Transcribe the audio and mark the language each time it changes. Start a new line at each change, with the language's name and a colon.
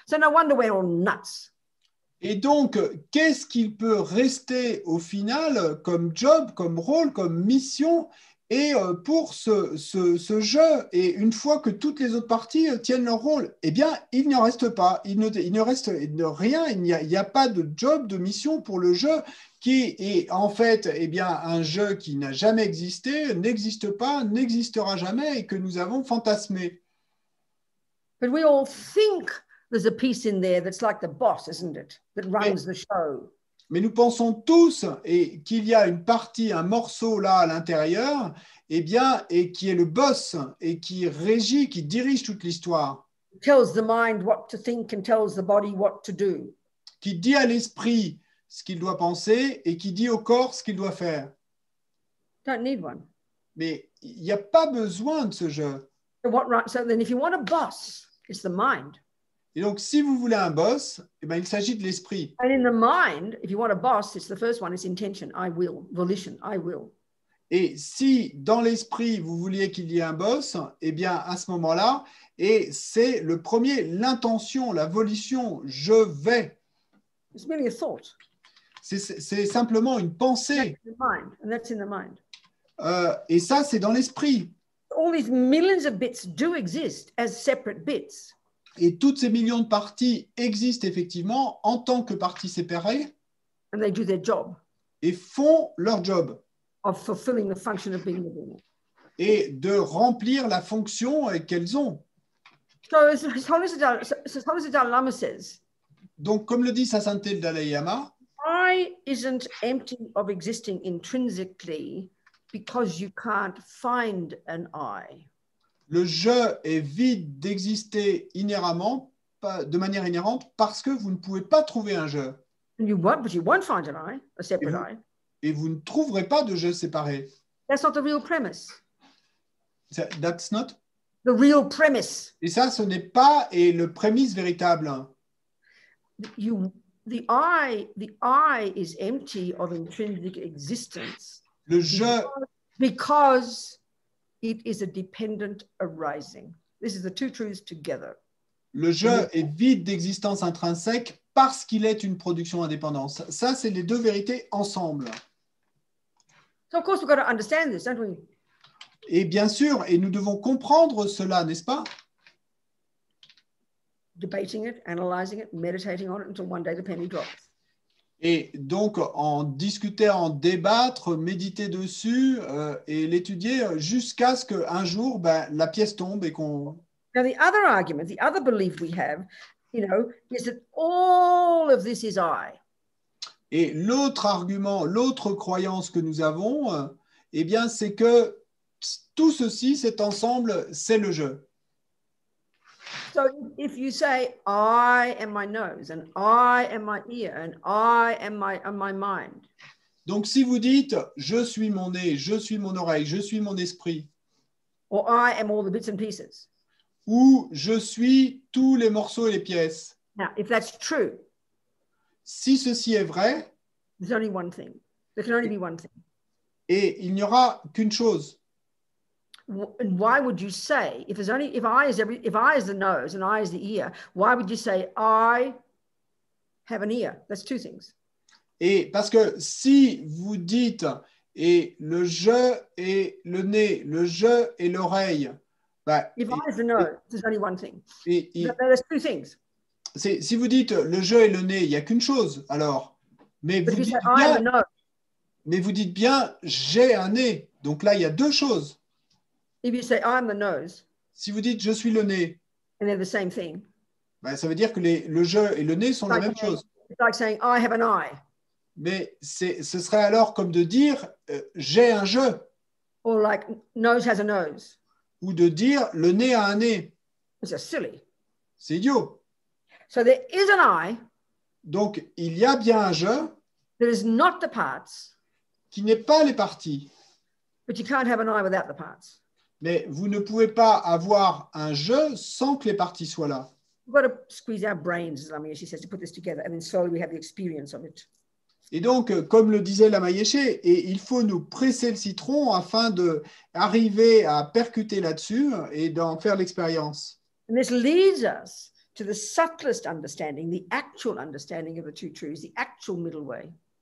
English: So no wonder we're all nuts.
French: Et donc, qu'est-ce qu'il peut rester au final comme job, comme rôle, comme mission et pour ce jeu? Et une fois que toutes les autres parties tiennent leur rôle, eh bien, il n'en reste pas. Il ne reste rien. Il n'y a pas de job, de mission pour le jeu qui est en fait un jeu qui n'a jamais existé, n'existe pas, n'existera jamais et que nous avons fantasmé.
English: But we all think there's a piece in there that's like the boss, isn't it? That runs the show.
French: Mais nous pensons tous qu'il y a une partie, un morceau là à l'intérieur, et qui est le boss et qui régit, qui dirige toute l'histoire.
English: Tells the mind what to think and tells the body what to do.
French: Qui dit à l'esprit ce qu'il doit penser et qui dit au corps ce qu'il doit faire.
English: Don't need one.
French: Mais il n'y a pas besoin de ce jeu.
English: So then if you want a boss, it's the mind.
French: Et donc, si vous voulez un boss, il s'agit de l'esprit.
English: And in the mind, if you want a boss, it's the first one, it's intention, I will, volition, I will.
French: Et si dans l'esprit, vous vouliez qu'il y ait un boss, à ce moment-là, et c'est le premier, l'intention, la volition, je vais.
English: It's merely a thought.
French: C'est simplement une pensée.
English: That's in the mind.
French: Et ça, c'est dans l'esprit.
English: All these millions of bits do exist as separate bits.
French: Et toutes ces millions de parties existent effectivement en tant que parties séparées.
English: And they do their job.
French: Et font leur job.
English: Of fulfilling the function of being living.
French: Et de remplir la fonction qu'elles ont.
English: So His Holiness the Dalai Lama says.
French: Donc, comme le dit Sa Sainteté le Dalai Lama,
English: I isn't empty of existing intrinsically because you can't find an I.
French: Le je est vide d'exister inhéremment, de manière inhérente, parce que vous ne pouvez pas trouver un je.
English: But you won't find an I, a separate I.
French: Et vous ne trouverez pas de je séparé.
English: That's not the real premise. That's not. The real premise.
French: Et ça, ce n'est pas le prémisse véritable.
English: The I is empty of intrinsic existence.
French: Le je.
English: Because it is a dependent arising. This is the two truths together.
French: Le je est vide d'existence intrinsèque parce qu'il est une production indépendante. Ça, c'est les deux vérités ensemble.
English: So of course we've got to understand this, don't we?
French: Et bien sûr, et nous devons comprendre cela, n'est-ce pas?
English: Debating it, analyzing it, meditating on it until one day the penny drops.
French: Et donc, en discuter, en débattre, méditer dessus et l'étudier jusqu'à ce qu'un jour, la pièce tombe et qu'on...
English: Now, the other argument, the other belief we have, is that all of this is I.
French: Et l'autre argument, l'autre croyance que nous avons, c'est que tout ceci, cet ensemble, c'est le je.
English: So if you say, I am my nose, and I am my ear, and I am my mind,
French: Donc, si vous dites « je suis mon nez, je suis mon oreille, je suis mon esprit
English: or I am all the bits and pieces. »
French: ou « je suis tous les morceaux et les pièces
English: Now, if that's true, »,
French: si ceci est vrai,
English: there's only one thing. There can only be one thing.
French: et il n'y aura qu'une chose.
English: And why would you say, if I is the nose and I is the ear, why would you say I have an ear? That's two things.
French: Et parce que si vous dites « et le je et le nez, le je et l'oreille », bah,
English: If I is the nose, there's only one thing.
French: et
English: There's two things.
French: si vous dites le je et le nez, il n'y a qu'une chose alors. Mais
English: But
French: vous
English: if you
French: dites
English: say I am the
French: bien, j'ai un nez. Donc là, il y a deux choses.
English: if you say I'm the nose,
French: Si vous dites je suis le nez,
English: and they're the same thing,
French: bah, ça veut dire que le je et le nez sont la même chose.
English: it's like saying I have an eye,
French: Mais ce serait alors comme de dire j'ai un je
English: or like nose has a nose.
French: ou de dire le nez a un nez.
English: It's just silly.
French: C'est idiot.
English: So there is an I
French: Donc il y a bien un je
English: that is not the parts,
French: qui n'est pas les parties.
English: but you can't have an I without the parts.
French: Mais vous ne pouvez pas avoir un je sans que les parties soient là.
English: We've got to squeeze our brains, as Lamia, she says, to put this together, and then slowly we have the experience of it.
French: Et donc, comme le disait la Maïeché, et il faut nous presser le citron afin d'arriver à percuter là-dessus et d'en faire l'expérience.
English: And this leads us to the subtlest understanding, the actual understanding of the two truths, the actual middle way.